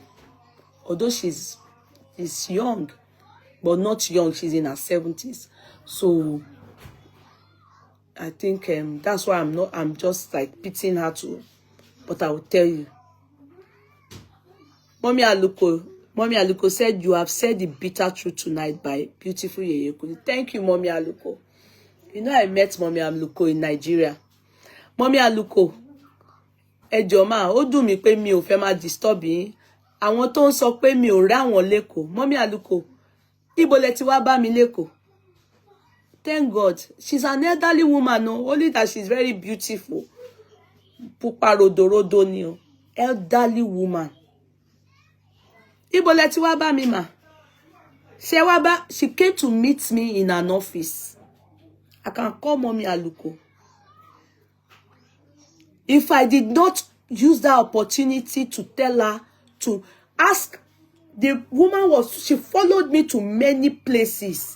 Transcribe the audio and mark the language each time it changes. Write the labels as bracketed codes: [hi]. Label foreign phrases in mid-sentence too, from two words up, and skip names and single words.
[en] Although she's young, but not young, she's in her 70s. So I think that's why I'm just like pitying her too. But I will tell you. Mommy Aluko said, you have said the bitter truth tonight by beautiful Yeye Kudi. Thank you, Mommy Aluko. You know, I met Mommy Aluko in Nigeria. [yo] Mommy Aluko, ẹ jọ̀ọ́ ma, ó dùn mí pé mi ò fẹ́ máa disturb yín. Àwọn tó ń sọ pé mi ò rí àwọn lẹ́kọ̀ọ́. Mommy Aluko, ibo lẹ ti wá bá mi lẹ́kọ̀ọ́. [en] Thank God. She's an elderly woman, no? Only that she's very beautiful. [yo] Pupa rodo ni o. [en] Elderly woman. [yo] Ibo lẹ ti wá bá mi ma. [en] She came to meet me in an office. I can call Mommy Aluko. If I did not use that opportunity to tell her to ask, the woman she followed me to many places.